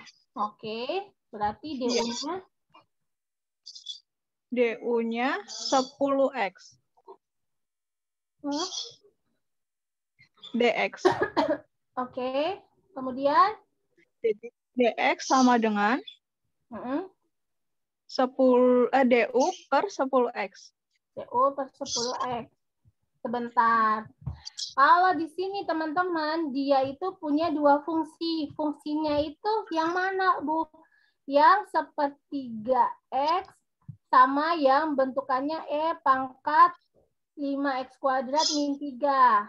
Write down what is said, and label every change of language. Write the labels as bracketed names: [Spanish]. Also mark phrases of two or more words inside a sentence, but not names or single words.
[Indonesian] Oke, berarti DU-nya? DU-nya 10X. DX. Oke, kemudian? DX sama dengan 10 DU per 10X. DU per 10X. Sebentar. Kalau di sini teman-teman, dia itu punya 2 fungsi. Fungsinya itu yang mana, Bu? Yang sepertiga X sama yang bentukannya E pangkat 5X kuadrat min 3.